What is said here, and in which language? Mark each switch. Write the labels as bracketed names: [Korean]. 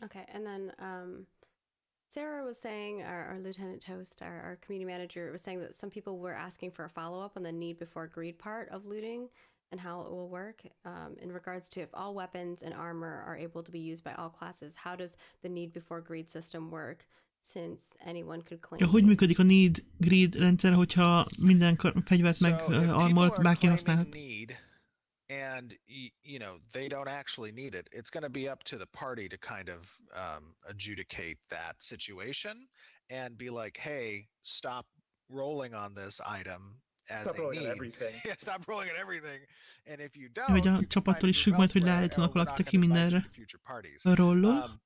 [English] Okay, and then Sarah was saying, our Lieutenant Toast, our community manager, was saying that some people were asking for a follow-up on the need before greed part of looting and how it will work in regards to if all weapons and armor are able to be used by all classes, how does the need before greed system work, since anyone could claim... [Hungarian] Hogy működik a need greed rendszer, hogyha minden fegyvert meg armolt bárki használhat? [English] And you know they don't actually need it, it's going to be up to the party to kind of adjudicate that situation and be like, hey, stop rolling on this item as a need. Yeah, stop rolling at everything. And if you don't, [Hungarian] hogy a csapattól is függ majd, hogy leállítanak valakit, aki mindenre rollol.